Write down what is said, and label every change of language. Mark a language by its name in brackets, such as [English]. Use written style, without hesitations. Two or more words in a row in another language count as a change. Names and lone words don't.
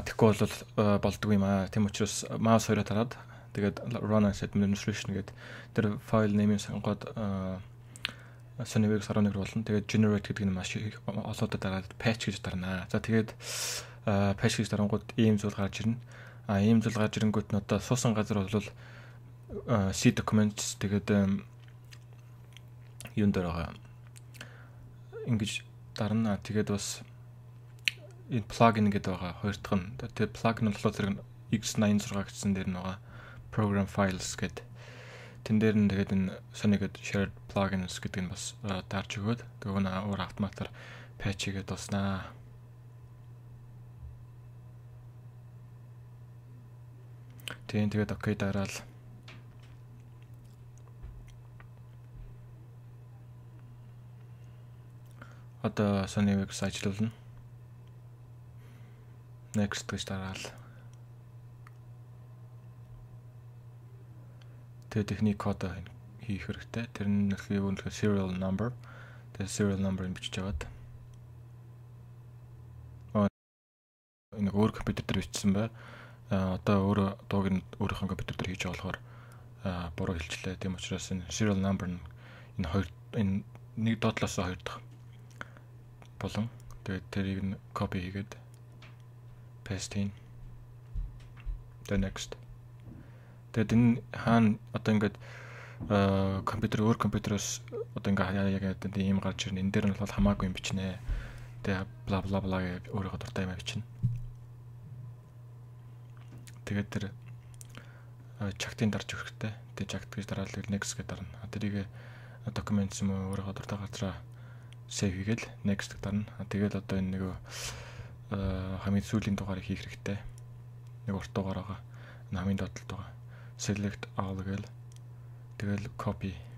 [Mongolian] Тэгэхгүй бол болдгүй юм аа. Тийм учраас mouse хоёроо тараад тэгээд [English] run as administration [Mongolian] гэдэг тэр [English] file name- [Mongolian] ийг сонгоод Sony Vegas 11 руу болно. Тэгээд generate гэдэг нь маш их олоодод дараад patch гэж дарнаа. За тэгээд patch гэж дарангууд ийм зүйл гарч ирнэ. Ийм зүйл гарч ирэнгүүт нь одоо суусан газар бол C documents тэгээд юун дээр байгаа. Ингэж дарна. Тэгээд бас энэ plugin гэдэг байгаа. Хоёр дахь нь. Тэгээд plugin болохоор зэрэг X86 гэсэн дээр нь байгаа. [English] Program files [Mongolian] гэдэг. Тэн дээр нь тэгээд энэ Sony гэдэг [English] shared plugins [Mongolian] гэдэг нь бас дарж өгөөд нөгөө нь өөр автоматар patch хийгээд дуснаа. Тэгээд окей дараал. Одоо Sony Vegas ажиллана. Next гэж дараал. Тэгээд техник код хийх хэрэгтэй. Тэр нь юу нөхөр [English] serial number. [Mongolian] Тэгээд [English] serial number- [Mongolian] ыг бичиж аваад. Энэ өөр компьютер дээр бичсэн бай. Одоо өөрөө дууг нь өөрийнхөө компьютер дээр хийж байгаа болохоор буруу хэлчлээ. Тийм учраас энэ [English] serial number [Mongolian] нь энэ нэг доотлоос хоёр дахь болон тэгээд тэрийг нь copy хийгээд paste хийн. [English] The next. [Mongolian] Тэгээд энэ хаана одоо ингээд өөр компьютероос одоо ингээд яг ийм гарч ирнэ. Энэ дээр нь бол хамаагүй юм бичнэ. Тэгээд бла бла бла гэж өөрийнхөө дуртай юм бичнэ. Тэгээд тэр чагтын дарж өгөх хэрэгтэй. Тэгээд чагт гэж дараад next гэж дарна. Тэрийг documents юм уу өөрийнхөө дуртай газараа save хийгээл next дарна. Тэгээд одоо энэ нөгөө хамгийн сүүлийн дугаарыг хийх хэрэгтэй. Нэг урт дугаар байгаа. Хамгийн доотлолт байгаа. [English] Select all [Mongolian] гээл. Тэгэл copy.